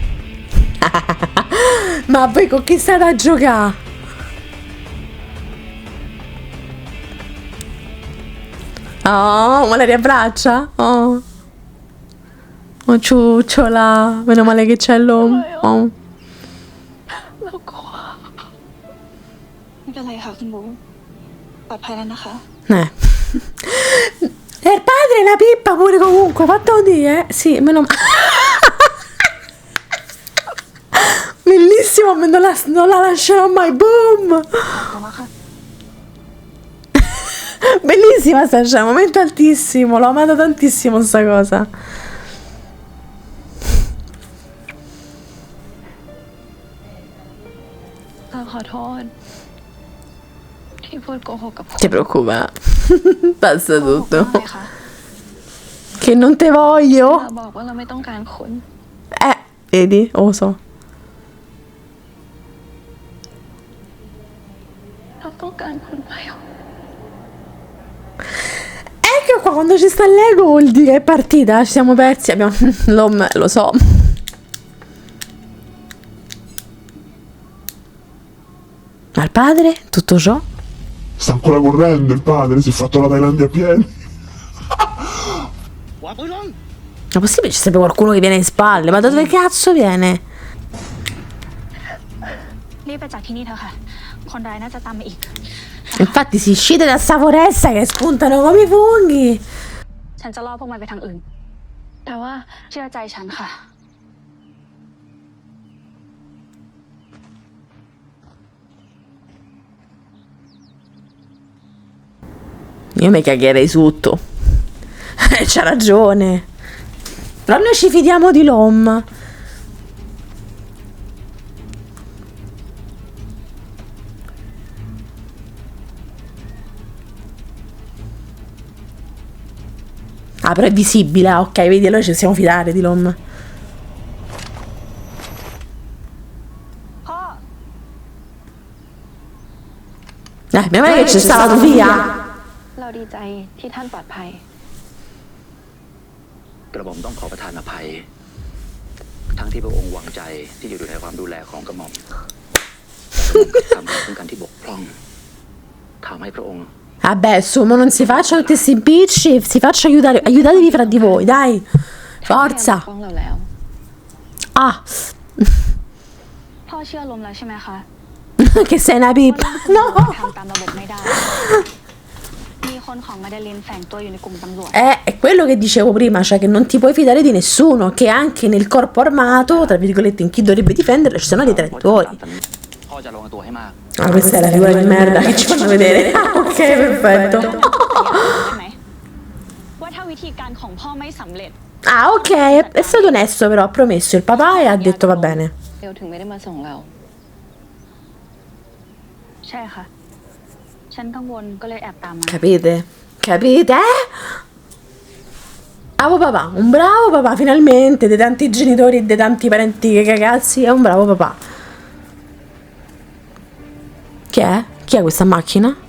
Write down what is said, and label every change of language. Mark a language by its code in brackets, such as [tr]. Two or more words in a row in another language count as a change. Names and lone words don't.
[it] Ma voi con chi state a giocare? Oh, ma la riabbraccia? Oh. Oh ciucciola. Meno male che c'è l'uomo. Oh. [th] เรากลัวไม่เป็นไรค่ะคุณบูปลอดภัยแล้วนะคะ [it] Il padre è una pippa pure comunque, fatto dire, sì, meno male. Bellissimo, non la lascerò mai, boom! Bellissima sta scena, momento altissimo, l'ho amata tantissimo sta cosa. [th] เราขอโทษที่พูดโกหกกับคุณ [it] Ti preoccupa, passa [th] โกหก [it] tutto. [th] ว่าอะไรคะ [it] Che non te voglio? [th] เราบอกว่าเราไม่ต้องการคุณ [it] Vedi, oso. [th] เราต้องการคุณไปอ่ะ [it] Ecco qua, quando ci sta l'ego vuol dire è partita, ci siamo persi, abbiamo... lo so. Ma il padre? Tutto ciò? Sta ancora correndo il padre, si è fatto la Thailandia a piedi. Ma possibile ci sarebbe qualcuno che viene in spalle? Ma da dove cazzo viene? [th] รีบไปจากที่นี่เถอะค่ะ คนร้ายน่าจะตามมาอีก [it] Infatti si scende da sta foresta che spuntano come i funghi. [th] ฉันจะล่อพวกมันไปทางอื่น แต่ว่าเชื่อใจฉันค่ะ [it] Io mi cagherei sotto. C'ha ragione. Però noi ci fidiamo di Lom. Ah, però è visibile. Ah, ok, vedi, allora ci possiamo fidare di Lom. [th] พ่อ [it] Meno male che c'è stata la Sofia. [th] เราดีใจที่ท่านปลอดภัย กระหม่อมต้องขอประทานอภัย ทั้งที่พระองค์วางใจที่อยู่ในความดูแลของกระหม่อมทำให้เป็นการที่บกพร่องทำให้พระองค์ [it] Vabbè, su, ma non si faccia tutti questi impicci, si faccia aiutare, aiutatevi fra di voi, dai. [th] ท่าน [it] Forza. [th] ฟ้องเราแล้ว [it] Ah, [th] พ่อเชื่อลมแล้วใช่ไหมคะ [it] che sei una [th] ว่า [it] pippa. [th] เรื่องของ [it] No. [th] ทำตามระบบไม่ได้ มีคนของมาดาลินแฝงตัวอยู่ในกลุ่มตำรวจ [it] È quello che dicevo prima, cioè che non ti puoi fidare di nessuno, che anche nel corpo armato, tra virgolette, in chi dovrebbe difenderlo, ci sono dei traditori. [th] พ่อจะระวังตัวให้มาก [it] Ah, questa è la figura di merda che ci fanno vedere. Ah, ok, perfetto. [th] ได้ไหมว่าถ้าวิธีการของพ่อไม่สำเร็จ [it] Ah, ok, è stato onesto però, ha promesso il papà e ha detto va bene. [th] เบลถึงไม่ได้มาส่งเรา ใช่ค่ะ ฉันกังวลก็เลยแอบตามมา [it] Capite? Capite? Bravo papà, un bravo papà finalmente, dei tanti genitori e dei tanti parenti che cagazzi, è un bravo papà. Chi è? Chi è questa macchina?